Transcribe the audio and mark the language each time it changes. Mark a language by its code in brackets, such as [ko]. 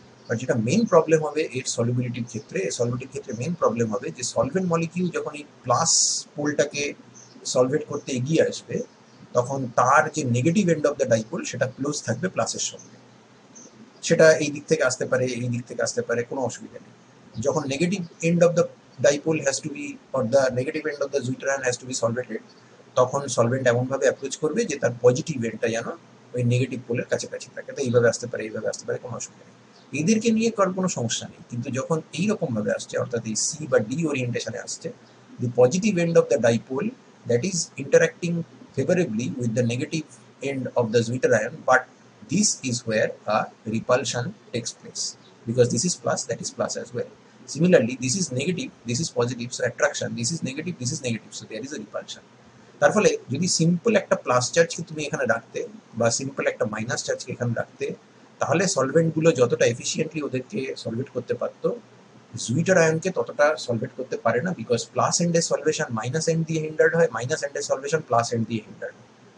[bn] আর যেটা main problem হবে এর সলিবিলিটির ক্ষেত্রে মেন প্রবলেম হবে যে সলভেন্ট মলিকিউল যখন এই প্লাস পোলটাকে সলভেট করতে এগিয়ে আসবে, তখন তার যে negative end of the dipole সেটা ক্লোজ থাকবে প্লাসের সঙ্গে। সেটা এই দিক থেকে আসতে পারে, এই দিক থেকে আসতে পারে, কোনো অসুবিধা নেই। যখন negative end of the [en] dipole has to be, or the negative end of the Zwitter ion has to be solvated, [bn] তখন সলভেন্ট এমনভাবে অ্যাপ্রোচ করবে যে তার পজিটিভ এন্ডটা যেন ওই নেগেটিভ পোলের কাছাকাছি থাকে। তো এইভাবে আসতে পারে, এইভাবে আসতে পারে, কোনো অসুবিধা নেই, এদেরকে নিয়ে কার কোনো সমস্যা নেই। কিন্তু যখন এইরকম ভাবে আসছে, অর্থাৎ এই সি বা ডি ওরিয়েন্টেশনে আসছে, [en] The positive end of the dipole that is interacting favorably with the negative end of the Zwitter ion, but this is where a repulsion takes place, because this is plus, that is plus as well. Similarly, this is negative, this is positive, so attraction, this is negative, this is negative, so there is a repulsion. [bn] তার ফলে যদি simple একটা plus চার্জকে তুমি এখানে রাখতে বা simple একটা minus চার্জকে এখানে রাখতে, তাহলে সলভেন্টগুলো যতটা এফিসিয়েন্টলি ওদেরকে সলভেট করতে পারতো, জুইটার আয়নকে ততটা সলভেট করতে পারে না, বিকজ প্লাস এন্ডের সলভেশন মাইনাস এন্ড দিয়ে হিন্ডার্ড হয়, মাইনাস এন্ডের সলভেশন প্লাস এন্ড দিয়ে হিন্ডার্ড হয়।